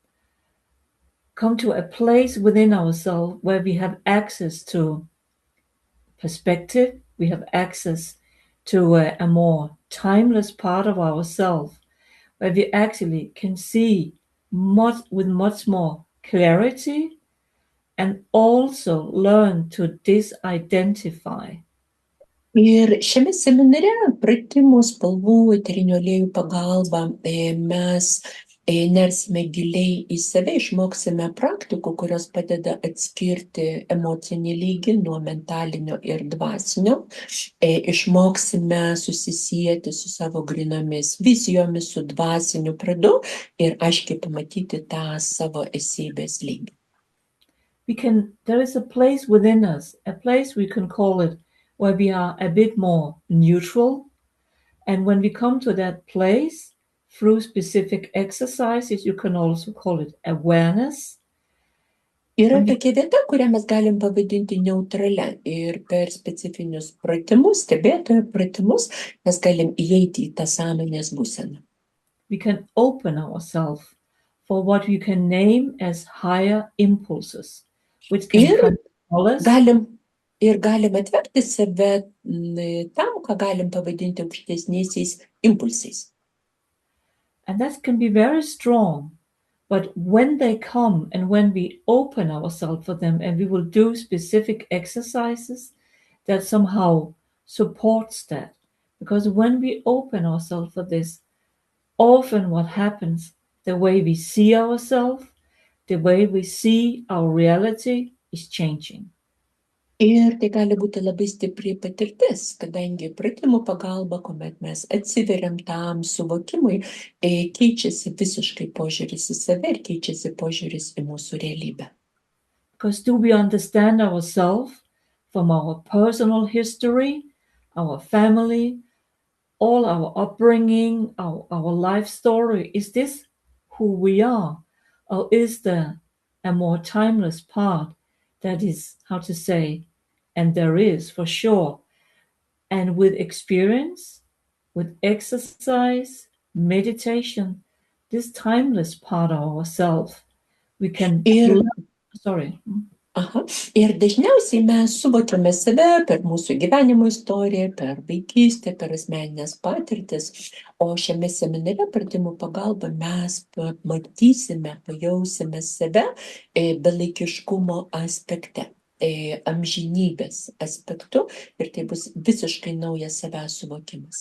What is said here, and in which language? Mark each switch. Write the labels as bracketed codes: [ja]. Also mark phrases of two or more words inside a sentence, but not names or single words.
[en] come to a place within ourselves where we have access to perspective, we have access to a more timeless part of ourselves, where we actually can see with much more clarity and also learn to disidentify. [lt] Ir šiame seminare pratimų spalvų eterinių aliejų pagalba mes nersime giliai į save, išmoksime praktikų, kurios padeda atskirti emocinį lygį nuo mentalinio ir dvasinio, išmoksime susisieti su savo grynomis vizijomis, su dvasiniu pradu ir aiškiai pamatyti tą savo esybės lygį. [en] There is a place within us, a place we can call it, where we are a bit more neutral. And when we come to that place, through specific exercises, you can also call it awareness. [lt] Yra tokia vieta, kurią mes galim pavadinti neutralia ir per specifinius pratimus, stebėtojo pratimus, mes galim įeiti į tą sąmonės būseną. [en] We can open ourselves for what we can name as higher impulses, which can control us. [lt] Galim atverti save tam, ką galim pavadinti aukštesniaisiais impulsais. [en] And that can be very strong, but when they come and when we open ourselves for them and we will do specific exercises that somehow supports that. Because when we open ourselves for this, often what happens, the way we see ourselves, the way we see our reality is changing. [lt] Ir tai gali būti labai stipri patirtis, kadangi pratimų pagalba, kuomet mes atsiveriam tam suvokimui, keičiasi visiškai požiūris į save ir keičiasi požiūris į mūsų realybę. [en] Because do we understand ourselves from our personal history, our family, all our upbringing, our life story? Is this who we are? Or is there a more timeless part that is, how to say, and there is for sure. And with experience, with exercise, meditation, this timeless part of ourselves, we can. Sorry. Aha. [lt] Ir dažniausiai mes suvokiame save per mūsų gyvenimo istoriją, per vaikystę, per asmeninės patirtis, o šiame seminare pratimų pagalba mes pamatysime, pajausime save belaikiškumo aspekte, amžinybės aspektu, ir tai bus visiškai naujas savęs suvokimas.